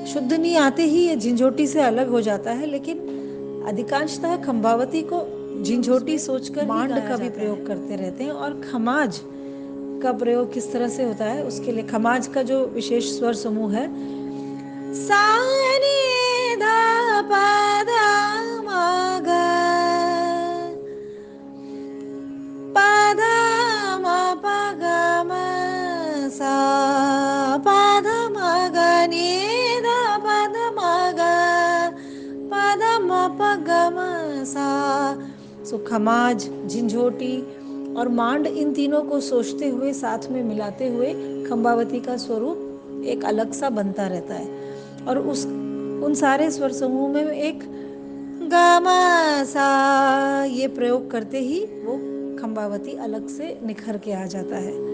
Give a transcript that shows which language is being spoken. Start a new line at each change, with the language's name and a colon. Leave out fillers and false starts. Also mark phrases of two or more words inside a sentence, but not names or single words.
Hindi: शुद्ध नी आते ही ये झंझोटी से अलग हो जाता है, लेकिन अधिकांशतः खंबावती को झंझोटी सोचकर मांड का भी प्रयोग करते रहते हैं। और खमाज का प्रयोग किस तरह से होता है, उसके लिए खमाज का जो विशेष स्वर समूह है, सा नी धा पा धा मा ग, पा धा मा पा ग म सा, पा धा मा ग नी धा पा धा मा ग, पा धा मा पा ग म सा। सो खमाज, झंझोटी और मांड, इन तीनों को सोचते हुए, साथ में मिलाते हुए खंबावती का स्वरूप एक अलग सा बनता रहता है। और उन सारे स्वर समूह में एक गा मा सा ये प्रयोग करते ही वो खंबावती अलग से निखर के आ जाता है।